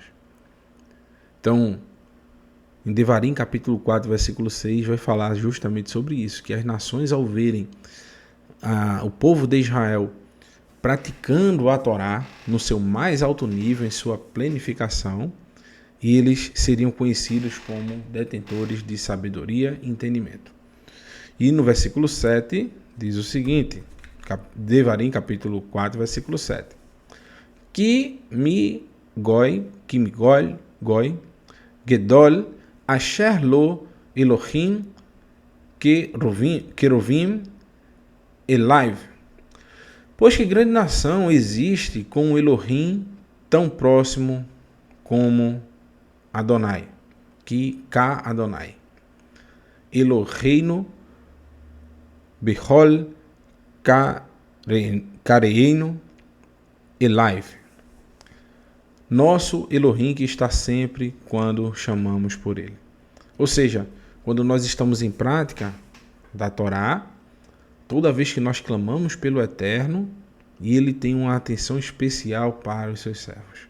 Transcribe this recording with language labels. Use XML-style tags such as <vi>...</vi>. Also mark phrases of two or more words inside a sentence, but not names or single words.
<pt>Então, em Devarim, capítulo 4, versículo 6, vai falar justamente sobre isso, que as nações, ao verem o povo de Israel praticando a Torá no seu mais alto nível, em sua plenificação, eles seriam conhecidos como detentores de sabedoria e entendimento. E no versículo 7 diz o seguinte, Devarim, capítulo 4, versículo 7.</pt> <he>כי מי גוי, גדול, אשר לו אלוהים קרובים אליו.</he> <pt>Pois que grande nação existe com o Elohim tão próximo como Adonai, que</pt> <he>כאדוני. אלוהינו בכל קראנו אליו.</he> <pt>Nosso Elohim que está sempre quando chamamos por ele. Ou seja, quando nós estamos em prática da Torá, toda vez que nós clamamos pelo Eterno, e ele tem uma atenção especial para os seus servos.</pt>